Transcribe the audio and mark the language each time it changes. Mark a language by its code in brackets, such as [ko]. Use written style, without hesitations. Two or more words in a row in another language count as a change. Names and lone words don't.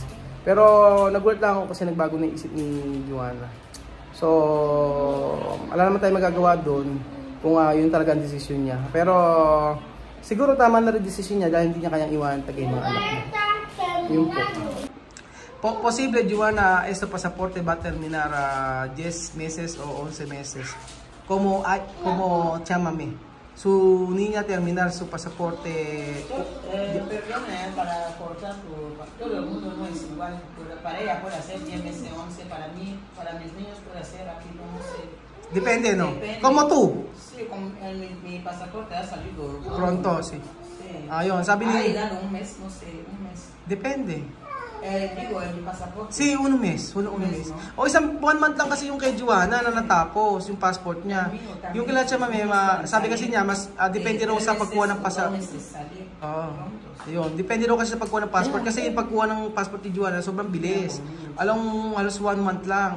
[tl] Pero nagulat lang ako kasi nagbago na yung isip ni Joanna. So, wala naman tayo magagawa doon kung yun talaga ang desisyon niya. Pero siguro tama na rin desisyon niya dahil hindi niya kayang iwanan tagay mga anak niya. Yun po. [es] Posible, Joanna, este pasaporte va a terminar 10 meses o 11 meses. Como chámame. Su niña terminar su pasaporte. Perdón, para cortar todo el mundo no es igual. Para ella puede hacer 10 meses, 11. Para mí, para mis niños puede hacer aquí, no sé. Depende, ¿no? Depende. Como tú. Sí, con mi pasaporte ha salido. Pronto, sí. Sí. [tl] Ayun, sabi ni... [es] un mes, no sé, un mes. Depende. Digo, en mi pasaporte. Sí, un mes. Un mes. [tl] O isang 1 month lang kasi yung kay Joanna na natapos, yung passport niya. Yung kila siya sabi kasi niya, mas depende raw sa pagkuha ng passport. Ayun, depende raw kasi sa pagkuha ng passport. Kasi yung pagkuha ng passport ni Joanna, sobrang bilis. Halos 1 month lang.